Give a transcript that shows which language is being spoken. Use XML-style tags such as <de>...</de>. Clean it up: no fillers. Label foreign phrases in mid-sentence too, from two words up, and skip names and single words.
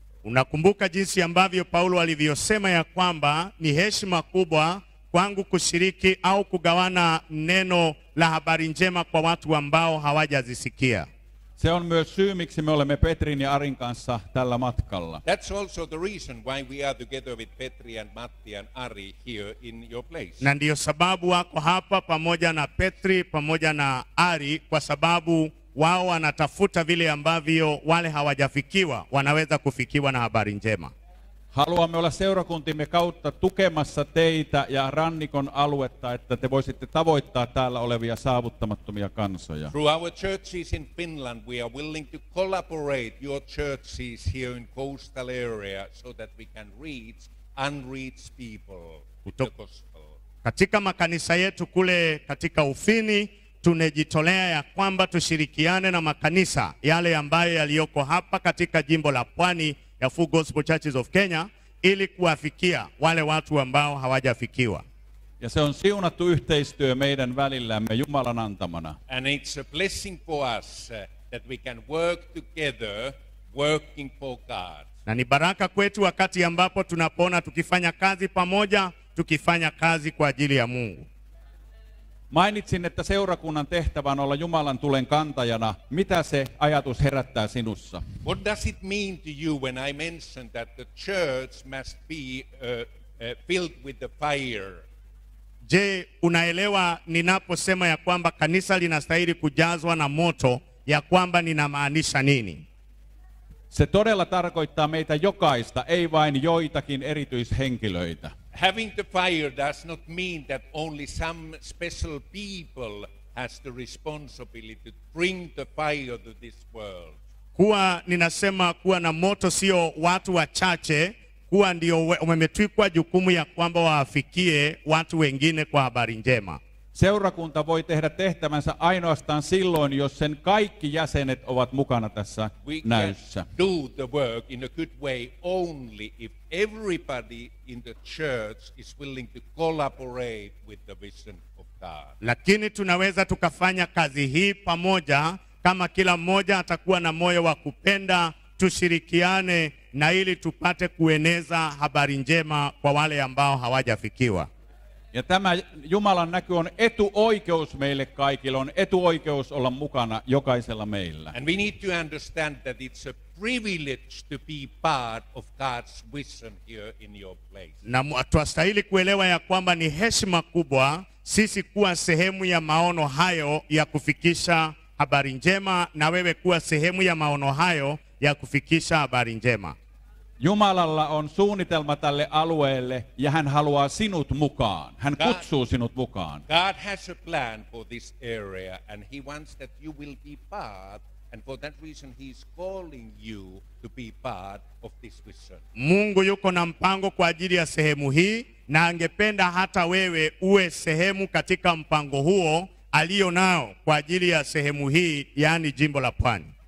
<sw>Unakumbuka jinsi ambavyo Paulo alivyosema ya kwamba ni heshima kubwa kwangu kushiriki au kugawana neno la habari njema kwa watu ambao hawajazisikia.</sw> <fi>Se on myös syy, miksi me olemme Petrin ja Arin kanssa tällä matkalla.</fi> <en>That's also the reason why we are together with Petri and Matti and Ari here in your place.</en> <sw>Na ndiyo sababu wako hapa pamoja na Petri pamoja na Ari, kwa sababu wao wanatafuta vile ambavyo wale hawajafikiwa wanaweza kufikiwa na habari njema.</sw> <fi>Haluamme olla seurakuntimme kautta tukemassa teitä ja rannikon aluetta, että te voisitte tavoittaa täällä olevia saavuttamattomia kansoja.</fi> <en>Through our churches in Finland, we are willing to collaborate your churches here in coastal area so that we can reach unreached people with the gospel.</en> <sw>Katika makanisa yetu kule katika Ufini tunajitolea ya kwamba tushirikiane na makanisa yale ambayo yaliyoko hapa katika jimbo la Pwani ya Full Gospel Churches of Kenya ili kuwafikia wale watu ambao hawajafikiwa.</sw> <fi>Ja se on siunattu yhteistyö meidän välillämme Jumalan antamana.</fi> <en>And it's a blessing for us that we can work together working for God.</en> <sw>Na ni baraka kwetu wakati ambapo tunapoona tukifanya kazi pamoja, tukifanya kazi kwa ajili ya Mungu.</sw> <fi>Mainitsin, että seurakunnan tehtävä on olla Jumalan tulen kantajana. Mitä se ajatus herättää sinussa?</fi> <en>What does it mean to you when I mention that the church must be filled with the fire?</en> <sw>Je, unaelewa ninaposema ya kwamba kanisa linastahili kujazwa na moto, ya kwamba ninamaanisha nini?</sw> <fi>Se todella tarkoittaa meitä jokaista, ei vain joitakin erityishenkilöitä.</fi> <en>Having the fire does not mean that only some special people has the responsibility to bring the fire to this world.</en> <sw>Kuwa ninasema kuwa na moto sio watu wachache kuwa ndio wametwikwa jukumu ya kwamba waafikie watu wengine kwa habari njema.</sw> <fi>Seurakunta voi tehdä tehtävänsä ainoastaan silloin, jos sen kaikki jäsenet ovat mukana tässä näyssä.</fi> <en>We can do the work in a good way only if everybody in the church is willing to collaborate with the vision of God.</en> <sw>Lakini tunaweza tukafanya kazi hii pamoja kama kila mmoja atakuwa na moyo wa kupenda, tushirikiane na ili tupate kueneza habari njema kwa wale ambao hawajafikiwa.</sw> <fi>Ja tämä Jumalan näky on etuoikeus meille kaikille, on etuoikeus olla mukana jokaisella meillä.</fi> <en>And we need to understand that it's a privilege to be part of God's vision here in your place.</en> <sw>Na twastahili kuelewa ya kwamba ni heshima kubwa sisi kuwa sehemu ya maono hayo ya kufikisha habari njema, na wewe kuwa sehemu ya maono hayo ya kufikisha habari njema.</sw> <fi>Jumalalla on suunnitelma tälle alueelle ja hän haluaa sinut mukaan. Hän kutsuu sinut mukaan.</fi> <en>God has a plan for this area and he wants that you will be part, and for that reason he is calling you to be part of this vision.</en> <sw>Mungu yuko na mpango kwa ajili ya sehemu hii, na angependa hata wewe uwe sehemu katika mpango huo alio nao kwa ajili ya sehemu hii, yani jimbo la Pwani.</sw>